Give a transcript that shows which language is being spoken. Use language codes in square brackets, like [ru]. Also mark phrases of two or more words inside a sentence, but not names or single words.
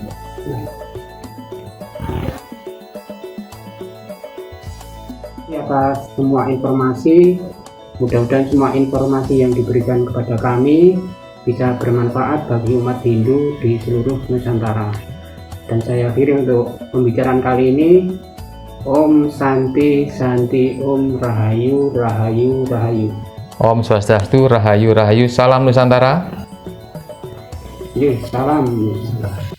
[id] Atas semua informasi, mudah-mudahan semua informasi yang diberikan kepada kami bisa bermanfaat bagi umat Hindu di seluruh Nusantara. Dan saya akhiri untuk pembicaraan kali ini. [sa] Om Santi Santi, Om [jv] Rahayu Rahayu Rahayu. [sa] Om Swastiastu, [jv] Rahayu Rahayu, [id] salam Nusantara. Salam Nusantara.